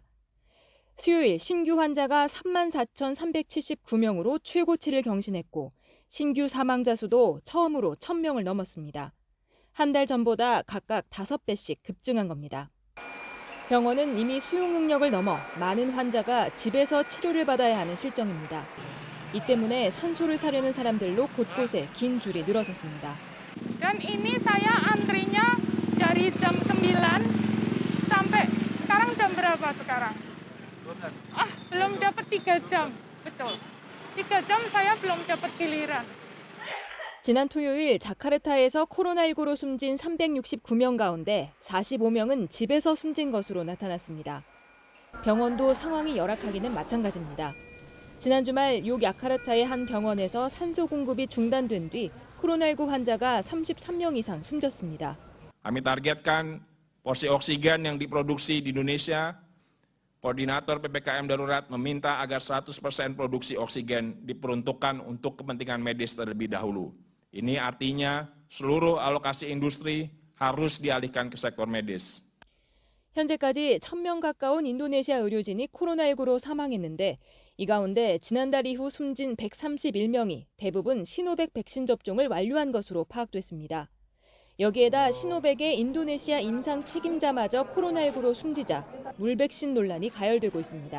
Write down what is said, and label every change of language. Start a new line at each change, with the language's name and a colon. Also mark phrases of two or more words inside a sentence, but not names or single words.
Korean: 수요일 신규 환자가 34,379명으로 최고치를 경신했고 신규 사망자 수도 처음으로 1,000명을 넘었습니다. 한 달 전보다 각각 5배씩 급증한 겁니다. 병원은 이미 수용 능력을 넘어 많은 환자가 집에서 치료를 받아야 하는 실정입니다. 이 때문에 산소를 사려는 사람들로 곳곳에 긴 줄이 늘어섰습니다.
Indonesian: Dan ini saya antrinya dari jam 9 sampai sekarang jam berapa sekarang? Belum dapat 3 jam. Betul. 3 jam saya belum dapat giliran.
Korean: 지난 토요일 자카르타에서 코로나19로 숨진 369명 가운데 45명은 집에서 숨진 것으로 나타났습니다. 병원도 상황이 열악하기는 마찬가지입니다. 지난 주말 요야카르타의 한 병원에서 산소 공급이 중단된 뒤 코로나19 환자가 33명 이상 숨졌습니다.
Indonesian: Kami targetkan porsi oksigen yang diproduksi di Indonesia. Koordinator PPKM Darurat meminta agar 100% produksi oksigen diperuntukkan untuk kepentingan medis terlebih dahulu. Ini artinya seluruh alokasi industri harus dialihkan ke sektor medis.
Korean: 현재까지 1,000명 가까운 인도네시아 의료진이 코로나19로 사망했는데 이 가운데 지난달 이후 숨진 131명이 대부분 시노백 백신 접종을 완료한 것으로 파악됐습니다. 여기에다 시노백의 인도네시아 임상 책임자마저 코로나19로 숨지자 물백신 논란이 가열되고 있습니다.